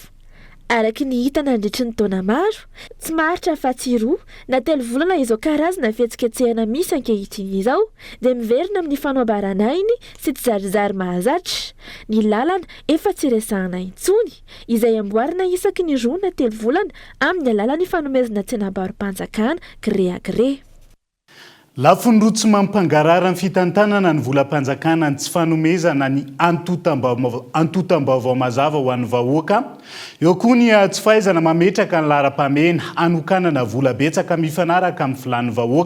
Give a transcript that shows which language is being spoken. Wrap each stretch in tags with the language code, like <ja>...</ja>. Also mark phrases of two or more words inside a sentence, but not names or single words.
<mg>Araky ny hita nandritry ny taona maro, tsy maharitra afa-tsy roa na 3 volana izao karazana fihetsiketsehana misy ankehitriny izao dia miverina amin'ny fanoabarana ainy sy tsy zarizary mahazatra. Ny lalana efa tsy resahana intsony izay amboarina isaky ny 2 na 3 volana amin'ny alalan'ny fanomezana tsenam-barom-panjakana</mg> <fr>gré à gré.</fr> <mg>Lafiny roa tsy mampangarara ny fitantanana ny volam-panjakana ny tsy fanomezana ny antotam-baovao mazava ho an'ny vahoaka. Eo koa ny tsy fahaizana mametraka ny laharam-pahamehana anokanana vola betsaka mifanaraka amin'ny filan'ny vahoaka.</mg>